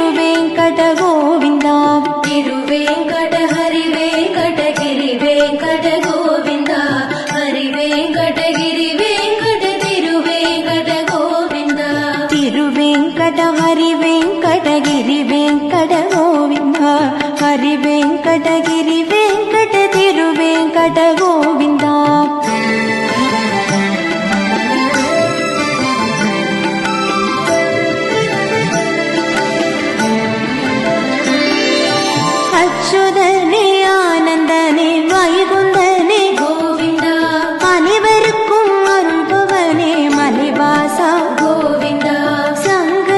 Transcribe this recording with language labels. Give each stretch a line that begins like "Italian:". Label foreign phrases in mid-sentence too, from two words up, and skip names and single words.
Telugu: వెంకట గోవింద తిరువేంకట హరి వెంకటగిరి వెంకట గోవింద హరి వెంకటగిరి వెంకట తిరు వెంకట గోవింద తిరువేంకట హరి వెంకటగిరి వెంకట గోవింద హరి వెంకటగిరి వెంకట తిరు వెంకట గోవింద
Tamil: அச்சுதனே ஆனந்தனே வைகுந்தனே கோவிந்தா அனைவருக்கும் அருள்பவனே மலைவாசா கோவிந்தா சங்கு